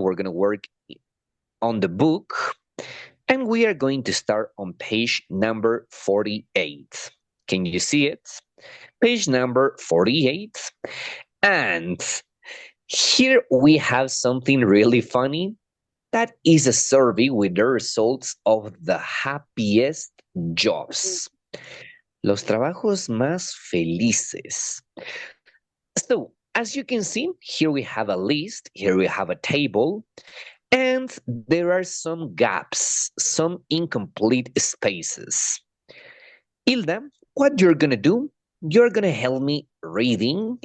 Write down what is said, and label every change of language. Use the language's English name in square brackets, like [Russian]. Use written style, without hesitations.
[English] We're going to work on the book, and we are going to start on page number 48. Can you see it? Page number 48. And here we have something really funny. That is a survey with the results of the happiest jobs. [Spanish] Los trabajos más felices. [English] So, as you can see, here we have a list, here we have a table, and there are some gaps, some incomplete spaces. Hilda, what you're going to do, you're going to help me reading.